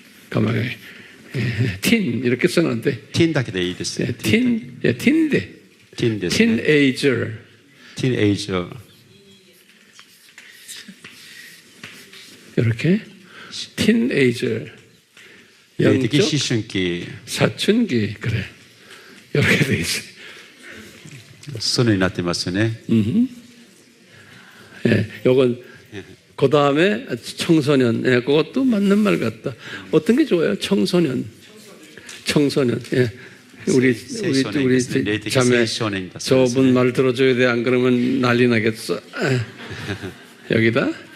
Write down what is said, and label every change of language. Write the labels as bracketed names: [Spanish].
[Korean] 가만히, 틴, 이렇게 써놨는데, [Japanese] ティーンだけでいいですね。 [Korean] 틴, 틴데. [Japanese] ティーンですね。 [English] 티네이저. ティーンエイジャー。 [Korean] 이렇게. 티네이저. [Japanese] 霊的 [Korean] 영적 [Japanese] 思春期、 [Korean] 사춘기. 그래. 이렇게 돼 있어요. [Japanese] そのようになってますよね。 [Korean] 예, 요건, 그 다음에 청소년. 예, 그것도 맞는 말 같다. 어떤 게 좋아요? 청소년. 청소년. 예. 우리 자매, 저분 말 들어줘야 돼. 안 그러면 난리 나겠어. 여기다.